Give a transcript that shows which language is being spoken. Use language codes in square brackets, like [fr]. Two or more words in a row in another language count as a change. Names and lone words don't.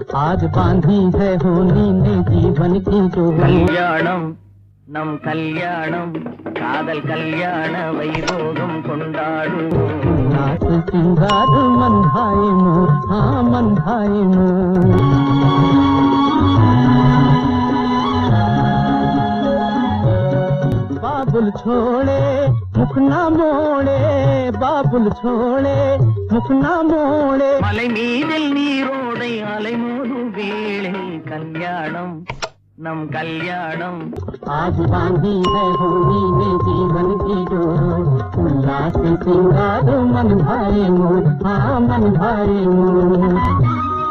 [hi] आज बांधी है होली ने जीवन की डोर। [ta] கல்யாணம் நம் கல்யாணம் காதல் கல்யாண வைபோகம் கொண்டாடுவோம்। [hi] नाच सिंगार मन भाई मोर, हाँ मन भाई मोर। बाबुल छोड़े मुख ना मोड़े, बाबुल छोड़े मुख ना मोड़े। [ta] மலை மீதில் நீரோடை அலைமோதும் வேளை கல்யாணம் நம் கல்யாணம்। [hi] आज बांधी है होली में जीवन की डोर। उल्लास सिंगार मन भाई मोर, हाँ मन भाई मोर।